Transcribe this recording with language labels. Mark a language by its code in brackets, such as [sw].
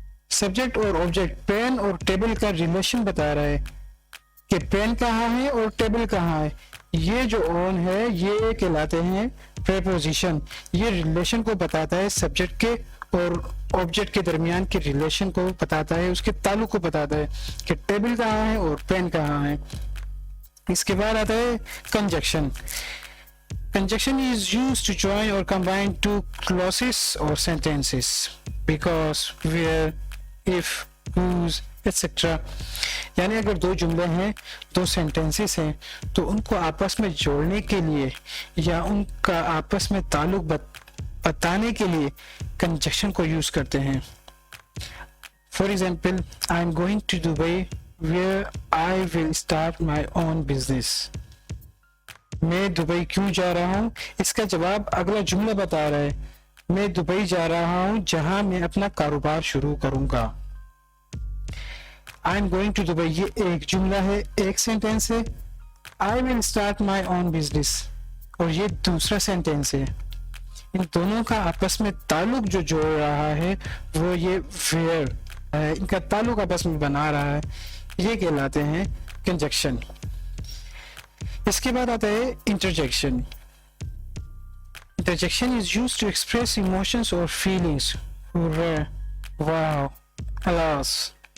[ur] Subject اور object pain اور table کا ریلیشن بتا رہا ہے کہ پین کہاں ہے اور ٹیبل کہاں ہے. یہ جو آن ہے یہ کہلاتے ہیں پریپوزیشن. یہ ریلیشن کو بتاتا ہے، سبجیکٹ کے اور آبجیکٹ کے درمیان کے ریلیشن کو بتاتا ہے، اس کے تعلق کو بتاتا ہے کہ ٹیبل کہاں ہے اور پین کہاں ہے. اس کے بعد آتا ہے کنجکشن. [en] Conjunction is used to join or combine two clauses or sentences. Because, where, if, whose, etc. [ur] یعنی اگر دو جملے ہیں، دو سینٹینسز ہیں، تو ان کو آپس میں جوڑنے کے لیے یا ان کا آپس میں تعلق بتانے کے لیے کنجکشن کو یوز کرتے ہیں. [en] For example, I am going to Dubai where I will start my own business. [ur] میں دبئی کیوں جا رہا ہوں؟ اس کا جواب اگلا جملہ بتا رہا ہے. میں دبئی جا رہا ہوں جہاں میں اپنا کاروبار شروع کروں گا. [en] I am going to Dubai [ur] یہ ایک جملہ ہے، ایک سینٹینس ہے. [en] I will start my own business [ur] اور یہ دوسرا سینٹینس ہے. ان دونوں کا آپس میں تعلق جو جوڑ رہا ہے وہ یہ where ہے، ان کا تعلق آپس میں بنا رہا ہے. یہ کہلاتے ہیں کنجکشن. اس کے بعد آتا ہے انٹرجیکشن. [en] Interjection is used to express emotions اور feelings. Wow, alas.